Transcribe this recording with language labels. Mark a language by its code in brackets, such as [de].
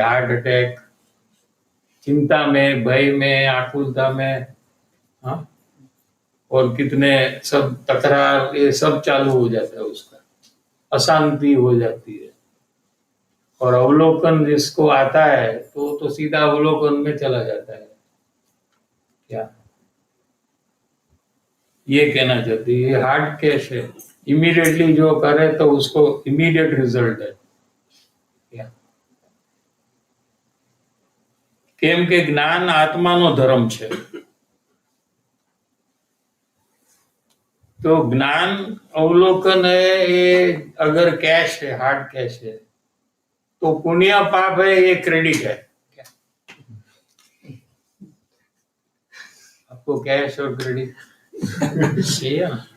[hi] Heart attack, चिंता में, भय में, आकुलता में, हाँ, और कितने सब तकरार, ये सब चालू हो जाता है उसका, अशांति हो जाती है। और अवलोकन जिसको आता है तो सीधा अवलोकन में चला जाता है। क्या ये कहना चाहती है? ये हार्ड कैश है, इमीडिएटली जो करे तो उसको इमीडिएट रिजल्ट है। क्या [gu] કેમ કે જ્ઞાન આત્માનો ધર્મ છે। [hi] तो ज्ञान अवलोकन है, ये अगर कैश है, हार्ड कैश है, तो पुण्य पाप है, ये क्रेडिट है। क्या आपको कैश और क्रेडिट चाहिए ना?